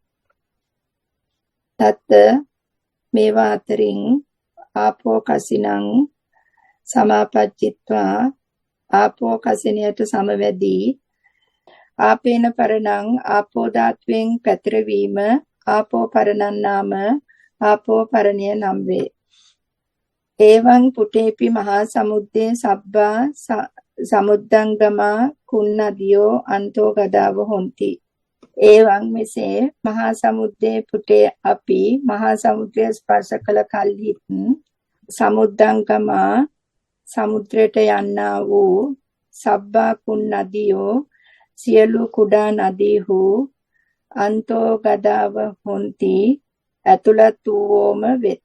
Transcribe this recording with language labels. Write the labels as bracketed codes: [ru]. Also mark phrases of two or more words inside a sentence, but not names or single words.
[si] තත්ත මේවා අතරින් [pi] ආපෝ කසිනං සමාපජ්ජිත්වා [si] ආපෝ කසිනයට සමවැදී [pi] ආපේන පරණං [si] ආපෝ ධාතුවෙන් පැතිරවීම [pi] ආපෝ පරණං නාම [si] ආපෝ පරණය නම් වේ. [pi] එවං පුටේපි මහා සමුද්දේ සබ්බා සමුද්දංගමා කුන්නදියෝ අන්තෝ ගදාව හොಂತಿ. [si] එවං මෙසේ [pi] මහා සමුද්දේ පුටේ අපි [si] මහා සමුද්‍රය ස්පර්ශ කළ කල්හි සමුද්දංගමා සමුද්‍රයට යන්නා වූ [pi] සබ්බා කුන්නදියෝ [si] සියලු කුඩා නදීහු [pi] අන්තෝ ගදාව හොಂತಿ [si] ඇතුළත් වූවෝම වෙත්.